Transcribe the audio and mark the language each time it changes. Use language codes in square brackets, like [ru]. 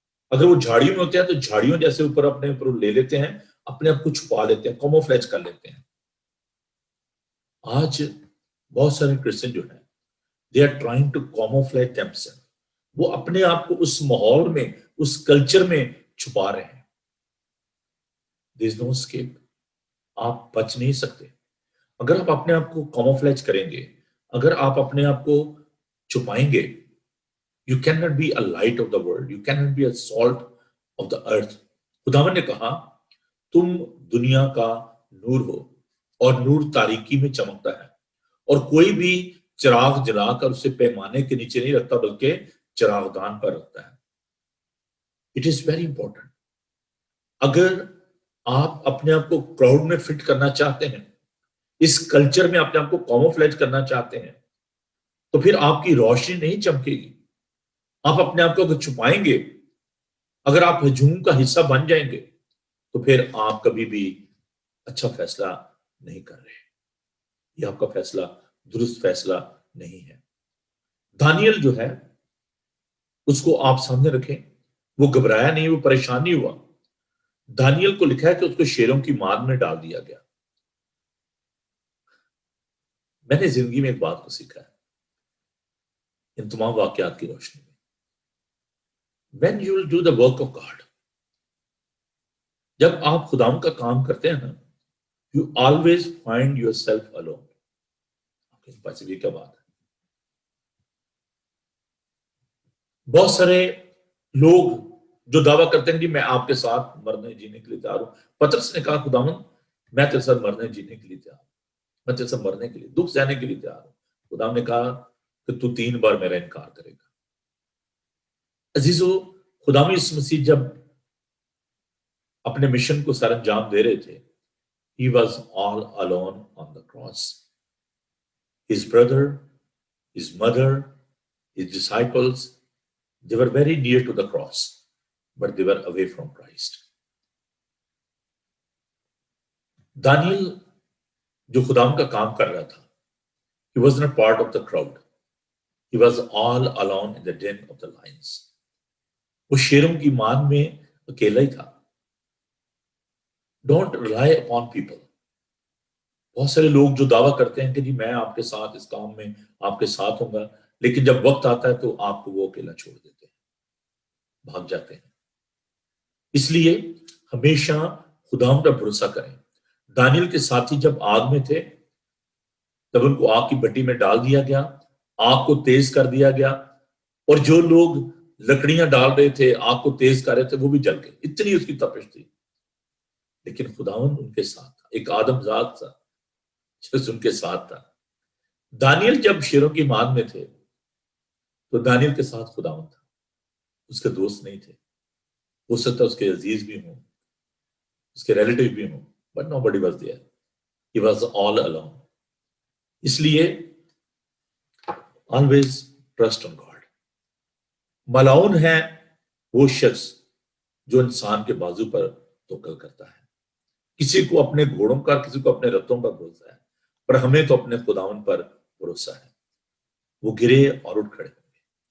[ur] اگر وہ جھاڑیوں میں ہوتے ہیں تو جھاڑیوں جیسے اوپر اپنے اوپر لے لیتے ہیں, اپنے آپ کو چھپا لیتے ہیں, کاموفلیج کر لیتے ہیں. آج بہت سارے کرسچن جو ہیں they are trying to camouflage themselves. وہ اپنے آپ کو اس ماحول میں, اس کلچر میں چھپا رہے ہیں. [en] there is no escape. آپ بچ نہیں سکتے. اگر آپ اپنے آپ کو کاموفلیج کریں گے, اگر آپ اپنے آپ کو چھپائیں گے, you cannot be a light of the world, you cannot be a salt of the earth. [ur] خداوند نے کہا تم دنیا کا نور ہو اور نور تاریکی میں چمکتا ہے, اور کوئی بھی چراغ جلا کر اسے پیمانے کے نیچے نہیں رکھتا بلکہ چراغ دان پر رکھتا ہے. [en] It is very important. [ur] اگر آپ اپنے آپ کو کراؤڈ میں فٹ کرنا چاہتے ہیں, اس کلچر میں اپنے آپ کو کاموفلیج کرنا چاہتے ہیں, تو پھر آپ کی روشنی نہیں چمکے گی. آپ اپنے آپ کو اگر چھپائیں گے, اگر آپ ہجوم کا حصہ بن جائیں گے, تو پھر آپ کبھی بھی اچھا فیصلہ نہیں کر رہے. یہ آپ کا فیصلہ درست فیصلہ نہیں ہے. دانیل جو ہے اس کو آپ سامنے رکھیں, وہ گھبرایا نہیں, وہ پریشان نہیں ہوا. دانیل کو لکھا ہے کہ اس کو شیروں کی ماد میں ڈال دیا گیا. میں نے زندگی میں ایک بات کو سیکھا ہے ان تمام واقعات کی روشنی میں. [en] When you will do the work of God, جب آپ خداوند کا کام کرتے ہیں نا, you always find yourself alone. [ur] آپ کے پاس یہ کیا بات ہے؟ بہت سارے لوگ جو دعویٰ کرتے ہیں کہ میں آپ کے ساتھ مرنے جینے کے لیے تیار ہوں. پطرس نے کہا خداوند میں تیرے ساتھ مرنے جینے کے لیے تیار ہوں, میں تیرے ساتھ مرنے کے لیے, دکھ سہنے کے لیے تیار ہوں. خداوند نے کہا کہ تو 3 بار میرا انکار کرے گا. عزیزو, خداوند یسوع مسیح جب اپنے مشن کو سر انجام دے رہے تھے, he was all alone on the cross. [en] His brother, his mother, his disciples, they were very near to the cross, but they were away from Christ. [ur] دانیل جو خداوند کا کام کر رہا تھا, he was not part of the crowd. [en] He was all alone in the den of the lions. [ur] وہ شیروں کی مان میں اکیلا ہی تھا. [en] Don't rely upon people. [ur] بہت سارے لوگ جو دعویٰ کرتے ہیں کہ جی میں آپ کے ساتھ اس کام میں آپ کے ساتھ ہوں گا, لیکن جب وقت آتا ہے تو آپ کو وہ اکیلا چھوڑ دیتے ہیں, بھاگ جاتے ہیں. اس لیے ہمیشہ خداوند پر بھروسہ کریں. دانیل کے ساتھی جب آگ میں تھے تب ان کو آگ کی بٹی میں ڈال دیا گیا, آگ کو تیز کر دیا گیا, اور جو لوگ لکڑیاں ڈال رہے تھے, آگ کو تیز کر رہے تھے, وہ بھی جل گئے. اتنی اس کی تپش تھی. لیکن خداوند ان کے ساتھ تھا, ایک آدم ذات تھا جو ان کے ساتھ تھا. دانیل جب شیروں کی ماد میں تھے تو دانیل کے ساتھ خداوند تھا, اس کے دوست نہیں تھے. ہو سکتا اس کے عزیز بھی ہوں, اس کے ریلیٹیو بھی ہوں, but nobody was there. [en] He was all alone. اس لیے always trust on God. [ur] ملعون ہے وہ شخص جو انسان کے بازو پر توکل کرتا ہے. کسی کو اپنے گھوڑوں کا, کسی کو اپنے رتھوں کا بھروسہ ہے, پر ہمیں تو اپنے خداوند پر بھروسہ ہے. وہ گرے اور اٹھ کھڑے ہوں گے.